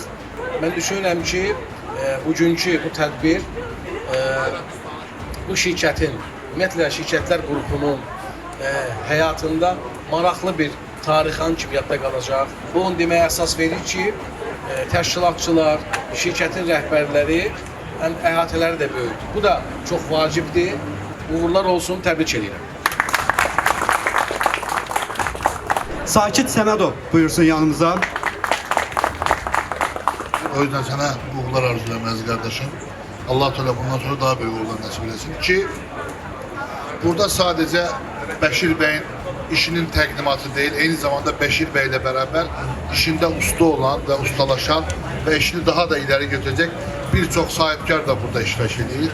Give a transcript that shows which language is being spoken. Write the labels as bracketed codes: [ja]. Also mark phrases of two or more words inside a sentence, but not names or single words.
[az] Mən düşünürəm ki, bugünkü bu tədbir bu şirkətin, ümumiyyətlə şirkətlər qrupunun həyatında maraqlı bir tarixan kimi yadda qalacaq. Bu onu deməyə əsas verir ki, təşkilatçılar, şirkətin rəhbərləri, həm əhatələri də böyükdür. Bu da çox vacibdir. Uğurlar olsun, təbrik edirəm. Sakit Səmədov buyursun yanımıza. [tr] O yüzden sana uğurlar arzulayım aziz kardeşim. Allah Teala bundan sonra daha büyük uğurlar nasip etsin ki burada sadece Beşir Bey'in işinin təqdimatı değil, aynı zamanda Beşir Bey ile beraber işinde usta olan ve ustalaşan ve işini daha da ileri götürecek birçok sahipkar da burada iştirak ediyor.